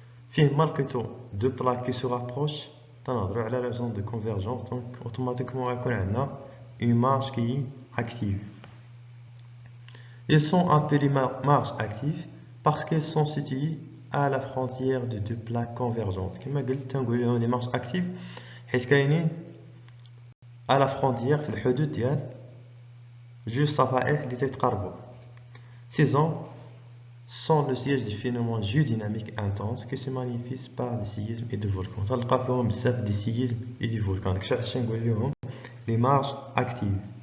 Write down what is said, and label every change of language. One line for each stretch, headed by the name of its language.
Arabic: فيه
French: malgré deux plaques qui se rapprochent
Arabic: تنهضروا على
French: la zone de convergence donc automatiquement
Arabic: غيكون عندنا
French: une marge qui est active. Ils sont appelés marges actives parce qu'elles sont situées à la frontière de deux plaques convergentes.
Arabic: كما قلت تنقول لهم
French: les marges actives
Arabic: حيت كاينين
French: à la frontière
Arabic: في الحدود ديال جوج صفائح اللي تيتقاربوا.
French: Ces zones sont le siège du phénomène géodynamique intense qui se manifeste par des séismes et des volcans.
Arabic: تلقى فيهم بزاف
French: des séismes et des volcans.
Arabic: داكشي علاش نقول لهم
French: les marges actives.